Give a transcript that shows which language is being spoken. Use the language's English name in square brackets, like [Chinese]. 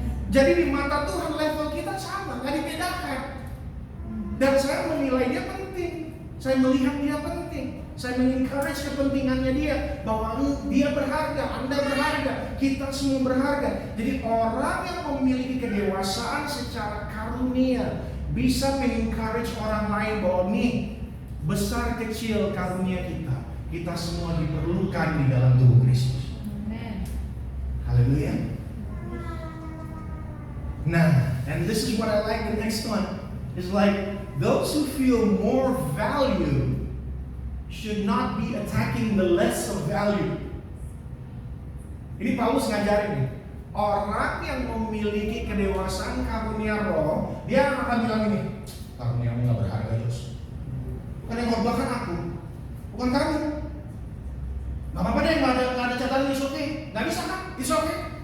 [Indonesian] Jadi di mata Tuhan level kita sama, nggak dibedakan. Dan saya menilai dia penting, saya melihat dia penting, saya mengencourage kepentingannya dia, bahwa dia berharga, Anda berharga, kita semua berharga. Jadi orang yang memiliki kedewasaan secara karunia bisa mengencourage orang lain bahwa nih besar kecil karunia kita semua diperlukan di dalam tubuh Kristus. Haleluya. [English] Nah, and this is what I like. The next one is like those who feel more value should not be attacking the less of value. [Indonesian] Ini Paulus ngajarin nih. Orang yang memiliki kedewasaan karunia roh, dia akan bilang ini, karuniamu gak berharga terus. Kan yang korbankan aku, bukan kamu. Gak apa-apa deh, gak ada catatan, [English] it's okay. [Indonesian] Gak bisa kan? It's okay.